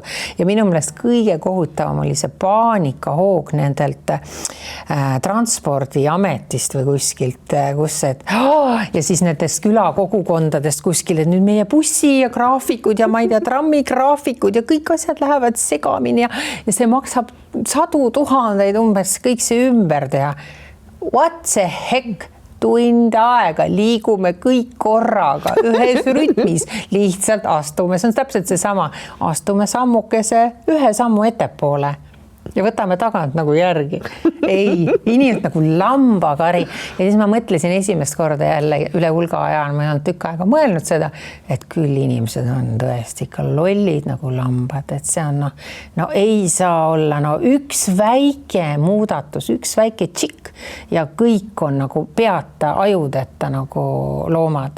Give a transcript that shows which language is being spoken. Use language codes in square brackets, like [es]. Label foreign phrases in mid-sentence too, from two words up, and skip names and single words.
[et] Ja minu meelest kõige kohutavam oli see paanikahoog nendelt transpordiametist või kuskilt, ja siis nendest külakogukondadest kuskil, et nüüd meie bussi ja graafikud ja ma ei tea, trammi graafikud ja kõik asjad lähevad segamini ja see maksab 100 000 umbes kõik see ümber teha. [en] What the heck? [et] Tund aega, liigume kõik korraga, ühes rütmis, lihtsalt astume, see on täpselt see sama, astume sammukese ühe sammu ettepoole ja võtame tagant nagu järgi. Ei, inimesed nagu lambakari. Ja siis ma mõtlesin esimest korda jälle üle hulga aja, ma ei olnud tükk aega mõelnud seda, et küll inimesed on tõesti ikka lollid nagu lambad, et see on ei saa olla, üks väike muudatus, üks väike tšikk ja kõik on nagu peata ajudeta nagu loomad.